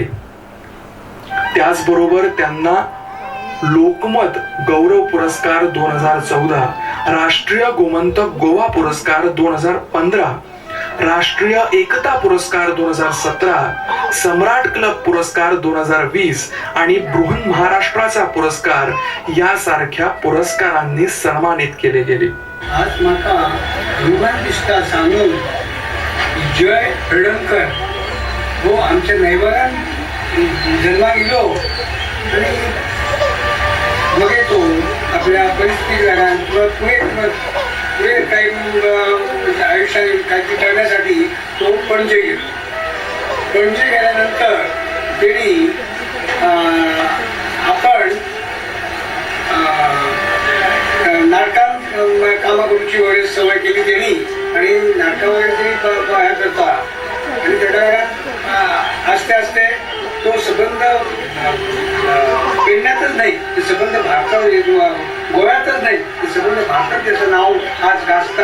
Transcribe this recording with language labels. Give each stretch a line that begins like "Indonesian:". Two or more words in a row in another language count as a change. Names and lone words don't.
Marathi: त्याचबरोबर त्यांना लोकमत गौरव पुरस्कार 2014, राष्ट्रीय गोमंतक गोवा पुरस्कार 2015, राष्ट्रीय एकता पुरस्कार 2017, सम्राट क्लब पुरस्कार 2020 आणि बृहन महाराष्ट्राचा पुरस्कार यासारख्या पुरस्कारांनी सन्मानित केले गेले.
Konkani: आज म्हाका रुबान दिसता सांगून जय हळदणकर हो आमच्या नैबरान जन्माक इलो आणि मग तो आपल्या परिस्थिती लागून पुढे काही आयुष्यात काही करण्यासाठी तो पणजे गेलो. पणजे गेल्यानंतर त्यांनी आपण नाटकात कामा करूची वगैरे सवय केली त्यांनी आणि नाटका वगैरे त्यांनी हे करता आणि त्या आस्ते आस्ते तो संबंध पेडण्यातच नाही, ते संबंध भारतात गोव्यातच नाही, ते संबंध भारतात त्याचं नाव आज गाजता.